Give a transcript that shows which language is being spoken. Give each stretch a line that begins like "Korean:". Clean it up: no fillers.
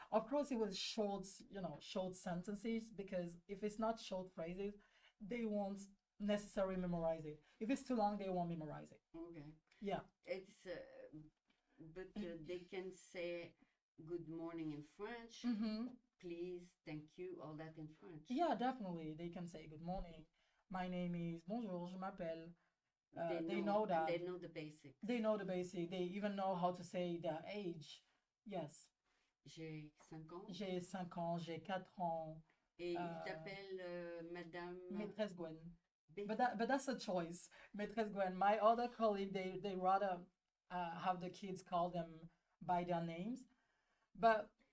English: Of course, it was short, short sentences, because if it's not short phrases, they won't necessarily memorize it. If it's too long, they won't memorize it. Okay. Yeah. It's but they can say good morning in French, Mm-hmm. please, thank you, all that in French. Yeah, definitely. They can say good morning. My name is
French: Bonjour, je m'appelle.
English: They know And that. they know the basics. They know the basic. They even know how to say their age. Yes.
French: J'ai 5 ans. J'ai 5 ans, j'ai 4 ans. Et il t'appelle Madame Maîtresse Gwen. B.
English: But that's a choice.
French: Maîtresse Gwen.
English: My other colleague, they rather have the kids call them by their names. But